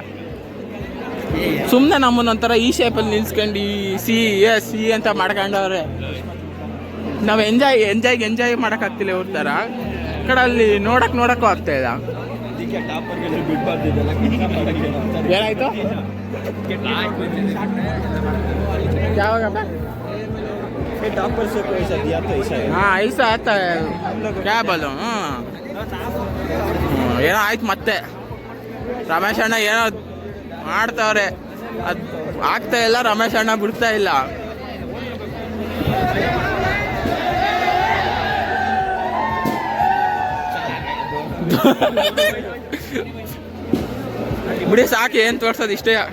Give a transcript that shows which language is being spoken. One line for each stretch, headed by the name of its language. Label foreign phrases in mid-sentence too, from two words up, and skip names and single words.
Kannada: ಸುಮ್ಮನೆ ನಮ್ಮನ್ನೊಂಥರ ಈ ಶೇಪಲ್ಲಿ ನಿಲ್ಸ್ಕೊಂಡು ಸಿ ಅಂತ ಮಾಡ್ಕೊಂಡವ್ರೆ. ನಾವು ಎಂಜಾಯ್ ಮಾಡೋಕ್ಕಾಗ್ತಿಲ್ಲ ಇವ್ರ ಥರ. ಕಡೆ ಅಲ್ಲಿ ನೋಡಕ್ಕೂ ಆಗ್ತಾ ಇಲ್ಲ. ಏನಾಯ್ತು ಯಾವಾಗ?
Hindi: हाँ ऐसा आता है क्या बोलो.
Kannada: ಏನೋ ಆಯ್ತು ಮತ್ತೆ. ರಮೇಶ್ ಅಣ್ಣ ಏನೋ ಮಾಡ್ತಾವ್ರೆ, ಅದು ಆಗ್ತಾ ಇಲ್ಲ. ರಮೇಶ್ ಅಣ್ಣ ಬಿಡ್ತಾ ಇಲ್ಲ. ಬಿಡಿ ಸಾಕು, ಏನು ತೋರ್ಸೋದು ಇಷ್ಟೇ.